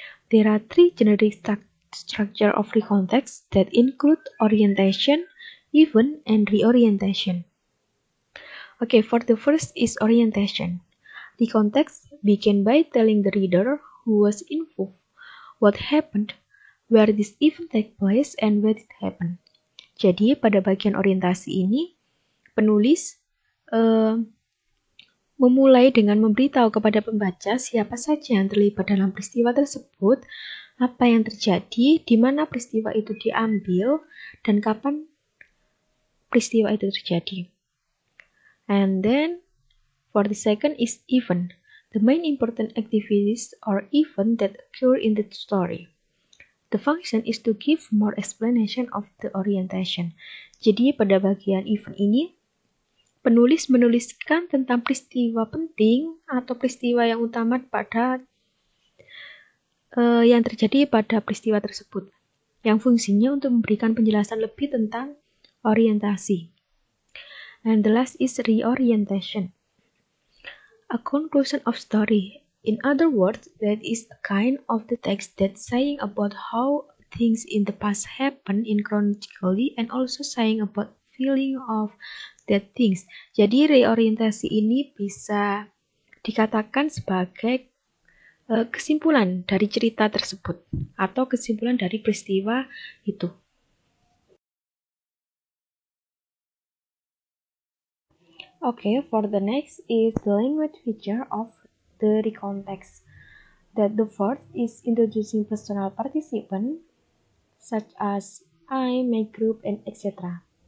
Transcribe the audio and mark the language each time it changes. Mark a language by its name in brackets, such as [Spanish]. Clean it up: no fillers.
[English] There are three generic structure of recontext that include orientation, event, and reorientation. Okay, for the first is orientation. Recontext begin by telling the reader who was involved, what happened, where this event take place, and where it happened. [Indonesian] Jadi, pada bagian orientasi ini, penulis memulai dengan memberitahu kepada pembaca siapa saja yang terlibat dalam peristiwa tersebut, apa yang terjadi, di mana peristiwa itu diambil, dan kapan peristiwa itu terjadi. [English] And then, for the second is event. The main important activities or event that occur in the story. The function is to give more explanation of the orientation. [Indonesian] Jadi, pada bagian event ini, penulis menuliskan tentang peristiwa penting atau peristiwa yang utama pada yang terjadi pada peristiwa tersebut, yang fungsinya untuk memberikan penjelasan lebih tentang orientasi. [English] And the last is reorientation. A conclusion of story. In other words, that is a kind of the text that saying about how things in the past happen in chronologically and also saying about feeling of that things. [Indonesian] Jadi reorientasi ini bisa dikatakan sebagai kesimpulan dari cerita tersebut atau kesimpulan dari peristiwa itu. [English] Okay, for the next is the language feature of the recontext. That the first is introducing personal participant such as I, my group, and etc.